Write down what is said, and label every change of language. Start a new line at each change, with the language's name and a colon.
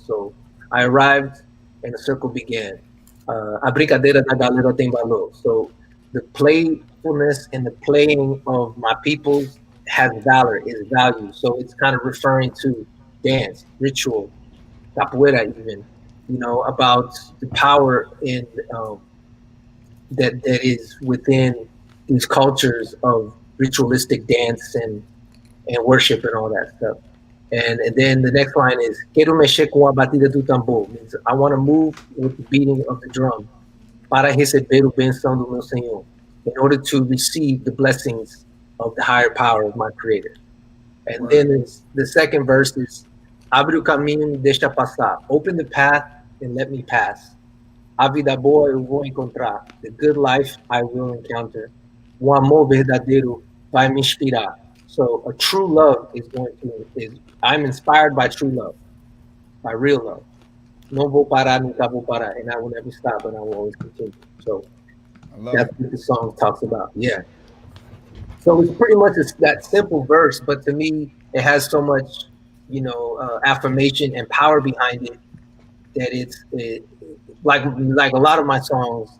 English: So I arrived and the circle began.
Portuguese: A brincadeira da galera tem valor.
English: So the playfulness and the playing of my peoples has valor, is value. So it's kind of referring to dance, ritual, capoeira even, about the power in that is within these cultures of ritualistic dance and worship and all that stuff. And then the next line is
Portuguese: Quiero mexer com a batida do tambor,
English: means I want to move with the beating of the drum
Portuguese: para receber o benção do meu Senhor,
English: in order to receive the blessings of the higher power of my Creator. And then the second verse is
Portuguese: Abre o caminho, me deixa passar.
English: Open the path and let me pass.
Portuguese: A vida boa eu vou encontrar.
English: The good life I will encounter.
Portuguese: O amor verdadeiro vai me inspirar.
English: So a true love I'm inspired by true love, by real love.
Portuguese: Não vou parar, nunca vou parar,
English: and I will never stop, and I will always continue. So that's what the song talks about. Yeah. So it's pretty much that simple verse, but to me, it has so much, affirmation and power behind it that like a lot of my songs.